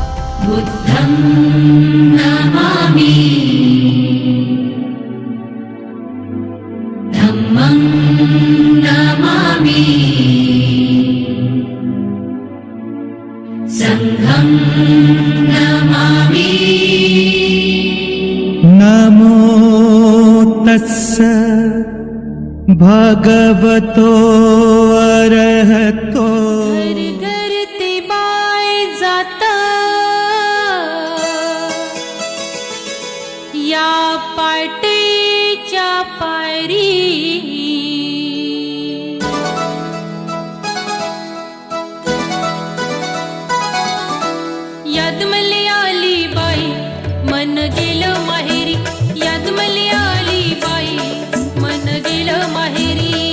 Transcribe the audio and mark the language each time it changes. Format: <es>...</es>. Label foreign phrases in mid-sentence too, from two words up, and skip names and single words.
<pi>बुद्धं नमामि धम्मं नमामि संघं नमामि। नमो तस्स भगवतो अरहतो।</pi> <mr>घर घर ते बाय जाता या पाटेच्या पायरी, याद मले आली बाई मन गेलं माहेरी, याद मले आली बाई मन गेलं माहेरी।</mr>